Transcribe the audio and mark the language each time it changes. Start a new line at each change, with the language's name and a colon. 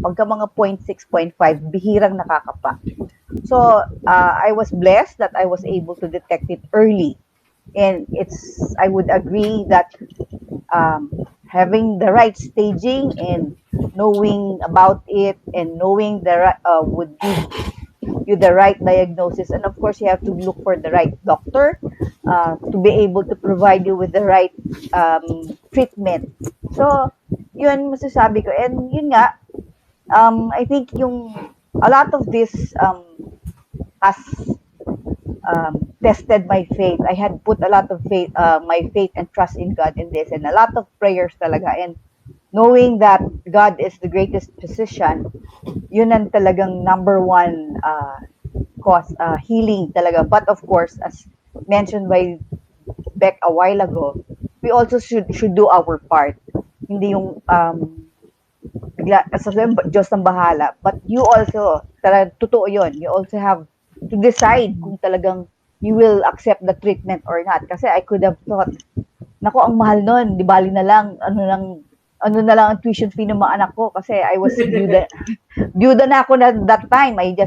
Filipino: Pagka mga 0.6, 0.5, bihirang nakakapa.
English: So, I was blessed that I was able to detect it early. And I would agree that having the right staging and knowing about it and knowing would give you the right diagnosis. And of course, you have to look for the right doctor to be able to provide you with the right treatment. So,
Filipino: yun masasabi ko.
English: And yun nga, I think a lot of this has tested my faith. I had put a lot of faith, my faith and trust in God in this, and a lot of prayers talaga. And knowing that God is the greatest physician, yun ang talagang number one cause, healing talaga. But of course, as mentioned by Beck a while ago, we also should do our part.
Filipino: Hindi yung sasabihin, Diyos ang bahala.
English: But you also, totoo yun, you also have to decide
Filipino: kung talagang
English: you will accept the treatment or not.
Filipino: Kasi
English: I could have thought,
Filipino: nako, ang mahal nun, di bali na lang, ano na lang ang tuition fee ng mga anak ko kasi I was byuda na ako na that time.